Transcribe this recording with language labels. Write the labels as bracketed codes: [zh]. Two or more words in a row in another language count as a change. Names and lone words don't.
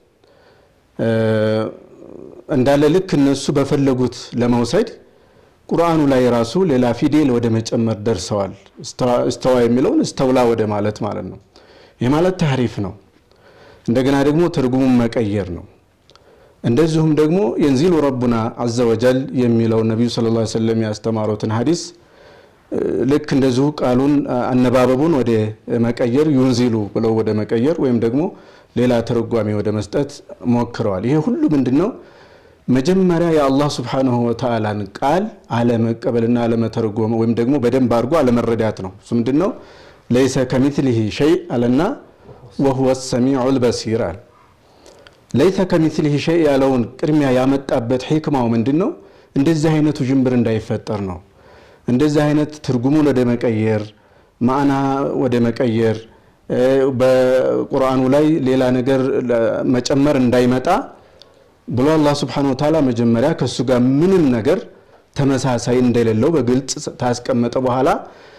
[am] እንዳለ ልክ እነሱ በፈለጉት ለመውሰድ ቁርአኑ ላይ ራሱ ሌላ ፊደል ወደ መጨመር ደርሰዋል استوى የሚለውን استولى ወደ ማለት ነው ይሄ ማለት ተህሪፍ ነው እንደገና ደግሞ ትርጉሙን መቀየር ነው እንደዚሁም ደግሞ [ar] ينزل ربنا عز وجل [am] የሚለው ነብዩ [ar] صلى الله عليه وسلم [am] ያስተማሩትን ሐዲስ ልክ እንደዚሁ ቃሉን አነባበቡን ወደ መቀየር ينزل ብለው ወደ መቀየር ወይም ደግሞ ሌላ ትርጓሜ ወደ መስጠት ሞክረዋል ይሄ ሁሉ ምንድነው መጀመሪያ የአላህ [ar] سبحانه وتعالى [am] ቃል አለ መቀበልና አለ መተርጎም ወይም ደግሞ በደንብ አድርጎ አለ መረዳት ነው እሱ ምንድነው [ar] ليس كمثله شيء علنا وهو السميع البصير ليس كمثله شيء [am] ያለውን ቅድሚያ ያመጣበት ሂክማው ምንድነው እንደዚህ አይነቱ ጅምብር እንዳይፈጠር ነው እንደዚህ አይነት ትርጉሙን ወደ መቀየር ማዕና ወደ መቀየር በቁርአኑ ላይ ሌላ ነገር መጨመር እንዳይመጣ ብሎ አላህ [ar] سبحانه وتعالى [am] መጀመሪያ ከሱ ጋር ምንም ነገር ተመሳሳይ እንደሌለው በግልጽ ታስቀመጠ በኋላ